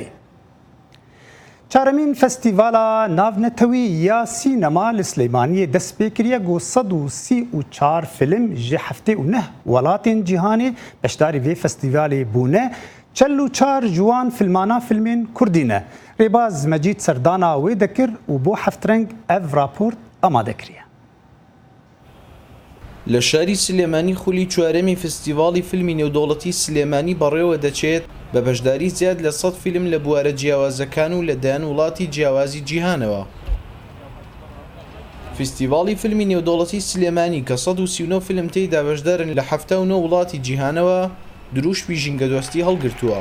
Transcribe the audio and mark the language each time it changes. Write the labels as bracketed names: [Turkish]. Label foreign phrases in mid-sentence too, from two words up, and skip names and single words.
[Kurdish] Çaremîn Festîvala Navnetewî ya sînema li Slêmaniyê dest pê kiriye got 134 film ji heftê û neh welatên cîhanê beşdarî vê festîvalê bûne. 44 ciwan filmana filmên Kurdî ne. Rêbaz Mecîd serdana wê dikir û bo heft reng ev raport amade kiriye. [Central Kurdish] لە شاری سلێمانی خولی چوارەمی فستیڤاڵی فیلمی نێودەوڵەتی سلێمانی بەڕێوە دەچێت بە بەشداری زیاد لە 100 فیلم لە بوارە جیاوازەکان و لەدایان وڵاتی جیاوازی جیهانەوە. فستیڤاڵی فیلمی نێودەوڵەتی سلێمانی کە 139 فیلم تێیدا بەشدارن لە 79 وڵاتی جیهانەوە دروشمی ژینگەدۆستی هەڵگرتووە.